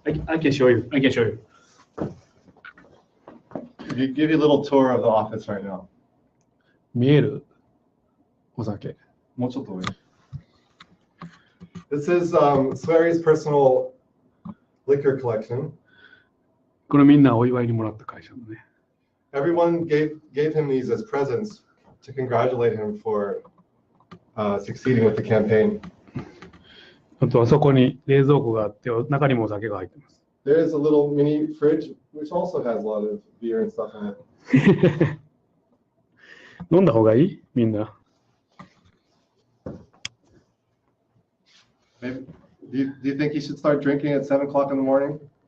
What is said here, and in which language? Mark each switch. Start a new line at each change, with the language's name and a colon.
English: I can show you. I can show you. Give you a little tour of the office right now.
Japanese: 見えるお酒。もうちょっと上。
English: This is Swery's personal liquor collection.
Japanese: これみんなお祝いにもらった会社のね。
English: Everyone gave him these as presents to congratulate him for succeeding with the campaign.
Japanese: あとあそこに冷蔵庫があって中にもお酒が入ってます。
English: There is a little mini fridge which also has a lot of beer and stuff in it.
Japanese: 飲んだ方がいい？みんな。
English: Maybe, do you think you should start drinking at 7 o'clock in the morning?